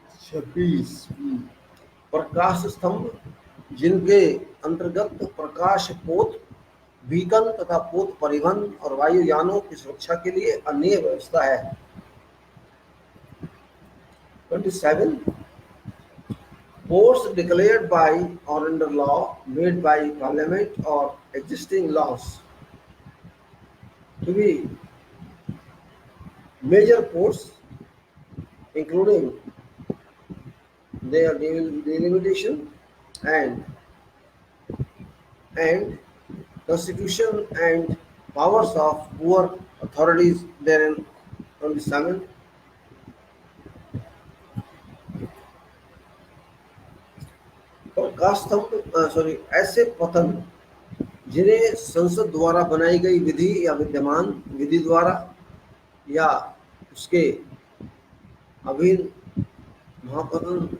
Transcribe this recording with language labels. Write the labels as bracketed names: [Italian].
[Hindi] 26 प्रकाश स्तंभ, जिनके अंतर्गत प्रकाश पोत, बीकन तथा पोत परिवहन और वायुयानों की सुरक्षा के लिए अन्य व्यवस्था है। [English] 27 ports declared by or under law made by parliament or existing laws to be major ports, including their delimitation and constitution and powers of poor authorities therein. [Hindi] 27 प्रकाश स्तंभ ऐसे पतन जिन्हें संसद द्वारा बनाई गई विधि या विद्यमान विधि द्वारा या उसके अधीन महापतन,